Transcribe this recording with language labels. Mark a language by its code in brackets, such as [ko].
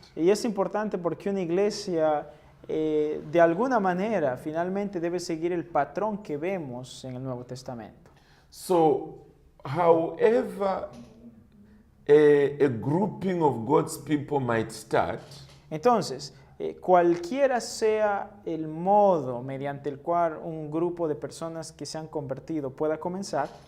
[es] y es importante porque una iglesia de alguna manera finalmente debe seguir el patrón que vemos en el Nuevo Testamento. [en] So, however a grouping of God's people might start, [es] Entonces, cualquiera sea el modo mediante el cual un grupo de personas que se han convertido pueda comenzar,